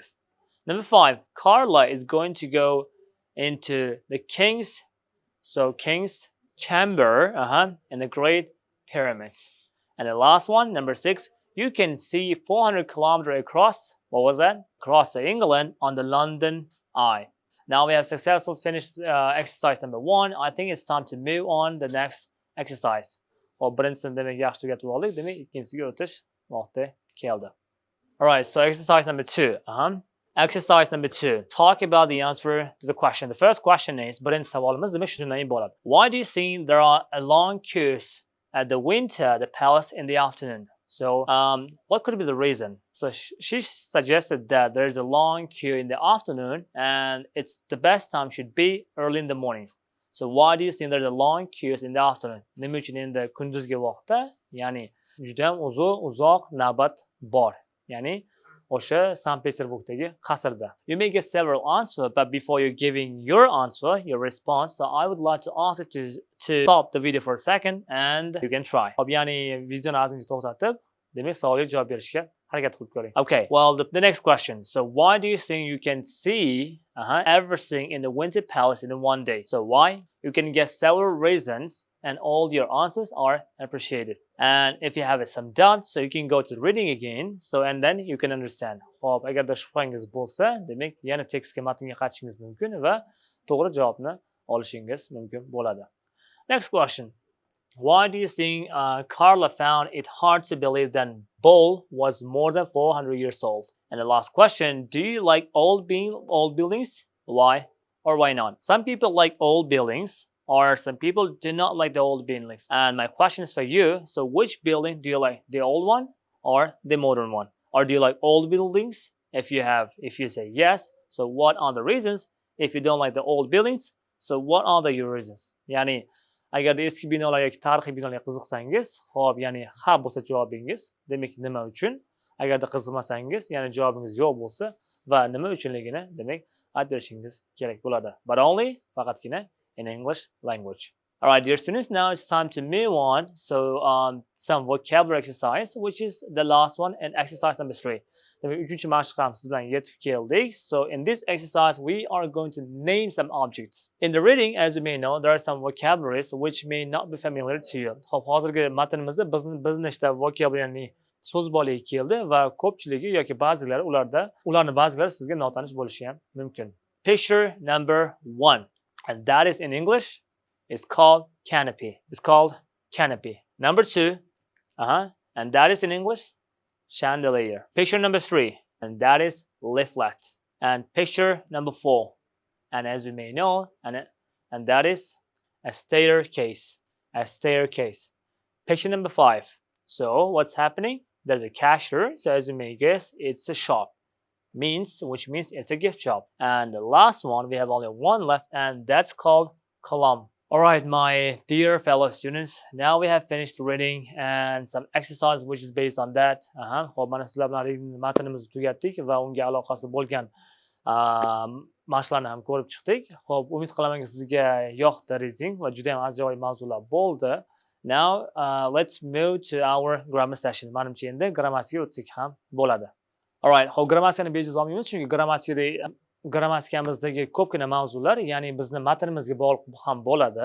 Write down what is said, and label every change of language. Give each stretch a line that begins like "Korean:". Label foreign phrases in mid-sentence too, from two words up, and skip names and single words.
English: Number 5, Carla is going to go into the king's chamber in the Great Pyramids. And the last one, number 6, you can see 400 kilometers across, what was that? Across England on the London Eye. Now we have successfully finished exercise number 1. I think it's time to move on the next exercise.
Uzbek: Or birinchisi demak yaxshi tugatib oldik, demak ikkinchisiga o'tish vaqti keldi.
English: Alright, so exercise number 2. Exercise number 2. Talk about the answer to the question. The first question is,
Uzbek: birinchi savolimiz demak shundan iborat.
English: Why do you think there are a long queues at the winter, the palace in the afternoon? So, what could be the reason? So she suggested that there is a long queue in the afternoon and it's the best time should be early in the morning. So why do you think there's a long queues in the afternoon?
Uzbek: Nima uchun endi kunduzgi vaqtda, ya'ni juda ham uzoq navbat bor. Ya'ni o'sha Sankt-Peterburgdagi qasrda.
English: You may get several answers, but before you're giving your answer, your response, so I would like to ask you to stop the video for a second and you can try.
Uzbek: Hop, ya'ni videoni ozgincha to'xtatib, demak savolga javob berishga harakat qilib ko'ring.
English: Okay, well, the next question. So why do you think you can see everything in the Winter Palace in one day? So why? You can get several reasons and all your answers are appreciated. And if you have some doubt, so you can go to reading again, so and then you can understand.
Uzbek: Hop, agarda shubhangiz bo'lsa, demak yana tekstga matnga qaytishingiz mumkin va to'g'ri javobni olishingiz mumkin bo'ladi.
English: Next question. Why do you think Carla found it hard to believe that bowl was more than 400 years old? And the last question, do you like old buildings? Why or why not? Some people like old buildings, or some people do not like the old buildings. And my question is for you. So which building do you like? The old one or the modern one? Or do you like old buildings? If you say yes, so what are the reasons? If you don't like the old buildings, so what are your reasons?
Uzbek: Ya'ni agarda eski binolar yoki tarixiy binolarga qiziqsangiz, xo'p, ya'ni ha bo'lsa javobingiz, demak nima uchun? Agarda qiziqmasangiz, ya'ni javobingiz yo'q bo'lsa va nima uchunligini demak aytib berishingiz kerak bo'ladi.
English: But only faqatgina in English language. Alright, dear students, now it's time to move on. So some vocabulary exercise, which is the last one, and exercise number 3.
Uzbek: Demak, 3-chi mashq ham siz bilan yetib keldik.
English: So in this exercise, we are going to name some objects. In the reading, as you may know, there are some vocabularies which may not be familiar to you.
Uzbek: Hop, hozirgi matnimizda bir nechta vocabulary so'z bolaga keldi va ko'pchiligi yoki ba'zilari ularni ba'zilari sizga notanish bo'lishi ham mumkin.
English: Picture number 1. And that is in English, it's called canopy. It's called canopy. Number 2, and that is in English, chandelier. Picture number 3, and that is leaflet. And picture number 4, and as you may know, and that is a staircase. A staircase. Picture number 5. So what's happening? there's a cashier, so as you may guess, it's a shop. Which means it's a gift shop. And the last one, we have only one left, and that's called column. Alright, my dear fellow students, now we have finished reading and some exercise which is based on that.
Uzbek: Xo'p, mana sizlar bilan reading matnimizni tugatdik va unga aloqasi bo'lgan mashqlarni ham ko'rib chiqdik. Xo'p, umid qilamanki sizga yoqdi reading va juda ham ajoyib mavzular bo'ldi.
English: Now let's move to our grammar session.
Uzbek: Menimcha endi grammatikaga o'tsak ham bo'ladi. Alright, xo'p, grammatikani bejiz olmaymiz, chunki grammatikamizdagi ko'pgina mavzular, ya'ni bizni matnimizga bog'liq ham bo'ladi.